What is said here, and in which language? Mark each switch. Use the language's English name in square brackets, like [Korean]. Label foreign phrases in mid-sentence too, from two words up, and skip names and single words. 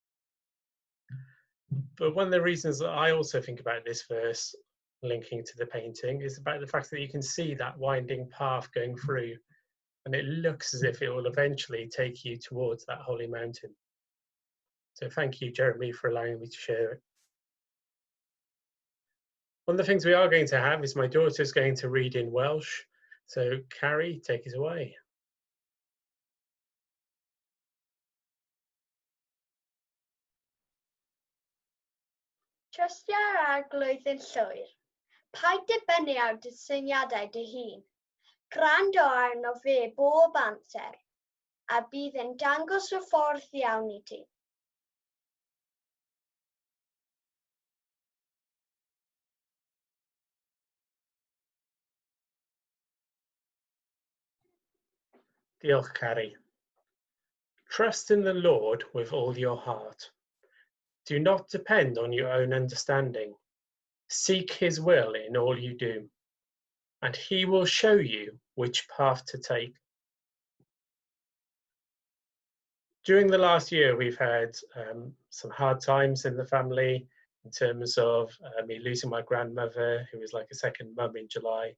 [English] But one of the reasons that I also think about this verse linking to the painting is about the fact that you can see that winding path going through, and it looks as if it will eventually take you towards that holy mountain. So thank you, Jeremy, for allowing me to share it. One of the things we are going to have is my daughter's going to read in Welsh. So Carrie, take it away. [Welsh] Trystia'r arglwydd yn llwyr, paid dibynnu ar dysyniadau dy hun. Gwrando arno fe bob amser, a bydd yn dangos y ffordd iawn I ti. Diolch, Carrie. [English] Trust in the Lord with all your heart. Do not depend on your own understanding. Seek his will in all you do, and he will show you which path to take. During the last year, we've had some hard times in the family in terms of me losing my grandmother, who was like a second mum in July.